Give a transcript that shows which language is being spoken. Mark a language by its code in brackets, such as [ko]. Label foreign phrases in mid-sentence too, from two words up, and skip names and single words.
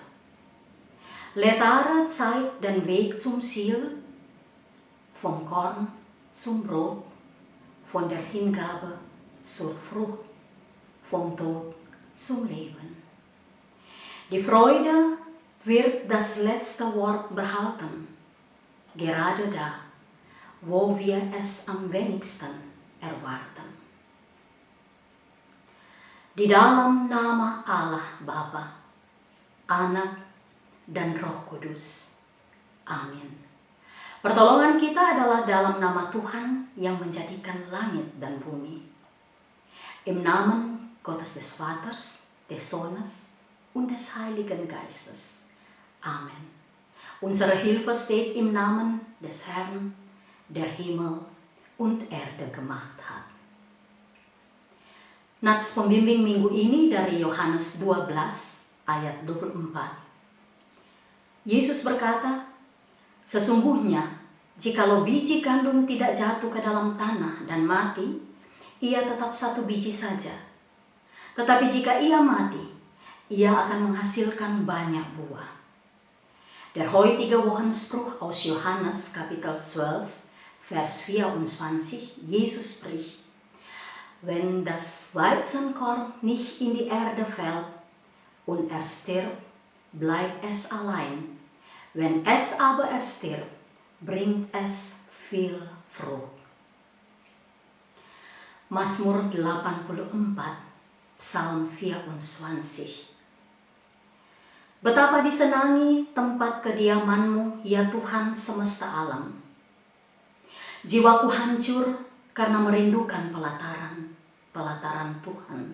[de] Letare zeigt den Weg zum Ziel, vom Korn zum Brot, von der Hingabe zur Frucht, vom Tod zum Leben. Die Freude wird das letzte Wort behalten, gerade da, wo wir es am wenigsten erwarten. [id] Di dalam nama Allah Bapa, Anak, dan Roh Kudus. Amin. Pertolongan kita adalah dalam nama Tuhan yang menjadikan langit dan bumi. [de] Im Namen Gottes des Vaters, des Sohnes und des Heiligen Geistes. Amen. Unsere Hilfe steht im Namen des Herrn, der Himmel und Erde gemacht hat. [id] Nats pembimbing minggu ini dari Yohanes 12 ayat 24. Yesus berkata, sesungguhnya jikalau biji gandum tidak jatuh ke dalam tanah dan mati, ia tetap satu biji saja. Tetapi jika ia mati, ia akan menghasilkan banyak buah. [de] Der heutige Wochenspruch aus Johannes Kapitel 12, Vers 24, Jesus spricht, wenn das Weizenkorn nicht in die Erde fällt und er stirbt, bleibt es allein. Wenn es aber erstirbt, bringt es viel Frucht. [id] Mazmur 84, Psalm 24. Betapa disenangi tempat kediaman-Mu, ya Tuhan semesta alam. Jiwaku hancur karena merindukan pelataran Tuhan.